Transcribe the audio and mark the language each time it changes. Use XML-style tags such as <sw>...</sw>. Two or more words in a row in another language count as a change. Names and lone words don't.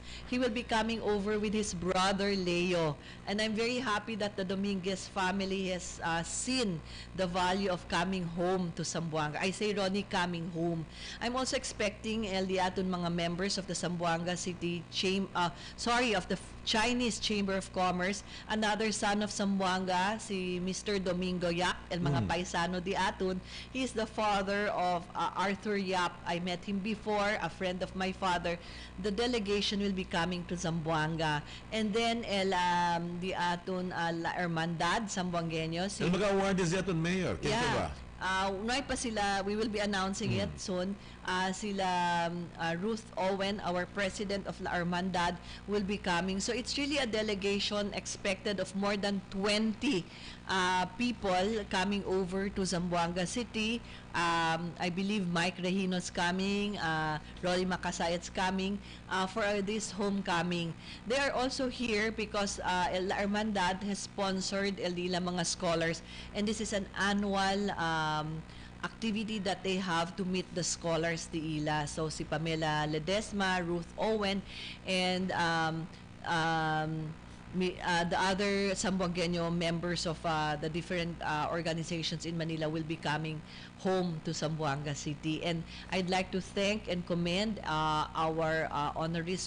<en>He will be coming over with his brother Leo, and I'm very happy that the Dominguez family has seen the value of coming home to Zamboanga. I say, Ronnie, coming home. I'm also expecting</en> <cbk>Diaton mga</cbk> <en>members of the Zamboanga City of the Chinese Chamber of Commerce, another son of Zamboanga, si Mr. Domingo Yap,</en> <cbk>el mga paisano di aton.</cbk> <en>He is the father of Arthur Yap. I met him before, a friend of my father. The delegation will be coming to Zamboanga. And then</en> <cbk>di aton</cbk> <en>La Hermandad, Zamboangueños.</en> <cbk>El mga award is yaton mayor.</cbk> <en>Yeah.</en> <cbk>Unay pa sila,</cbk> <en>we will be announcing it soon. Sila Ruth Owen, our president of La Hermandad, will be coming. So it's really a delegation expected of more than 20 people coming over to Zamboanga City. I believe Mike Regino's coming, Rolly Macasayat's coming for this homecoming. They are also here because La Hermandad has sponsored LDILA mga scholars, and this is an annual activity that they have to meet the scholars di ILA. So si Pamela Ledesma, Ruth Owen, and the other Zamboangueño members of the different organizations in Manila will be coming home to Zamboanga City. And I'd like to thank and commend our honorees.</en>